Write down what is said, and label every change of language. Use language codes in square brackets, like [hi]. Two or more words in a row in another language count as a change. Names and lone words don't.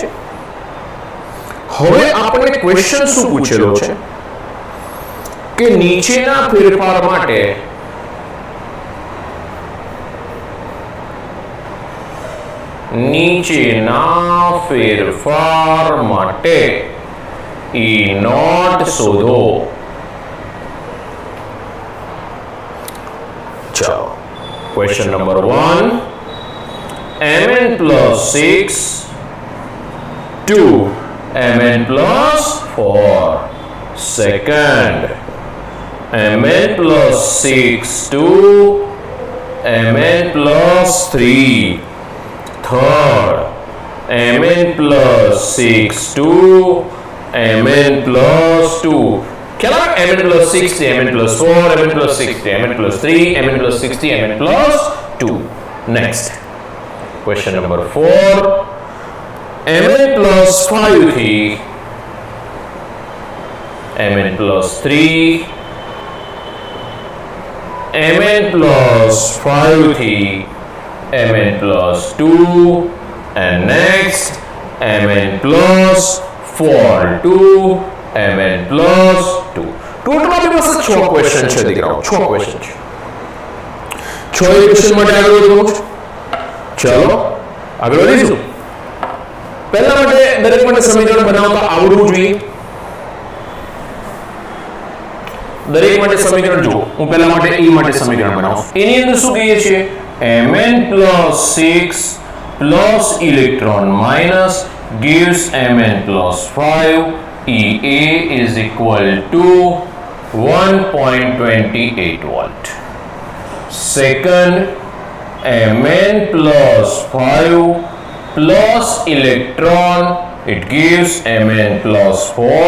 [gu] હવે આપણને ક્વેશ્ચન શું પૂછેલો છે કે નીચેના ફેરફાર માટે E નોટ શોધો. ચાલો ક્વેશ્ચન નંબર 1, [en] mn plus 6 to mn plus 4. Second, mn plus 6 to mn plus 3. Third, mn plus 6 to mn plus 2. Kya mn plus 6 to mn plus 4, mn plus 6 to mn plus 3, mn plus 6 to mn plus 2. Next, question number 4, mn plus 5 થી mn plus 3, mn plus 5 થી mn plus 2, and next mn plus 4 to mn plus 2. [gu] ટોટલ આપણી પાસે 6 ક્વેશ્ચન છે દીકરાઓ, 6 ક્વેશ્ચન છે. 6 ક્વેશ્ચન માટે આગળ વધવું. ચલો આગળ વધીશું. પહેલા માટે દરેક માટે સમીકરણ બનાવતા આવડવું જોઈએ. દરેક માટે સમીકરણ જુઓ. હું પહેલા માટે E માટે સમીકરણ બનાવું. એની અંદર શું કહીએ છીએ? [en] mn plus 6 plus electron minus gives mn plus 5. EA is equal to 1.28 volt. Second, mn plus 5 plus electron, it gives mn plus 4.